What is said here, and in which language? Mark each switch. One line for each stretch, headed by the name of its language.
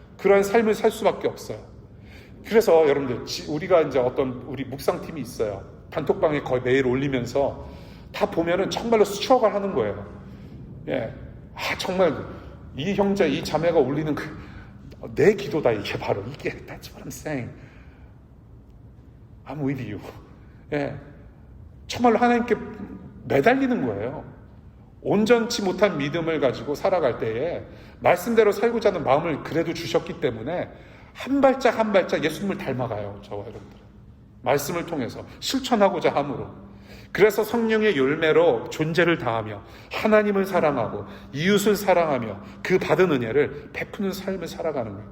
Korean: 그런 삶을 살 수밖에 없어요. 그래서 여러분들, 우리가 이제 우리 묵상팀이 있어요. 단톡방에 거의 매일 올리면서 다 보면은 정말로 스트러글 하는 거예요. 예. 정말 이 형제, 이 자매가 올리는 내 기도다. 이게 바로 이게
English: that's what I'm saying. I'm with you.
Korean: 예. 정말로 하나님께 매달리는 거예요. 온전치 못한 믿음을 가지고 살아갈 때에 말씀대로 살고자 하는 마음을 그래도 주셨기 때문에 한 발짝 한 발짝 예수님을 닮아가요. 저와 여러분들. 말씀을 통해서 실천하고자 함으로. 그래서 성령의 열매로 존재를 다하며 하나님을 사랑하고 이웃을 사랑하며 그 받은 은혜를 베푸는 삶을 살아가는 거예요.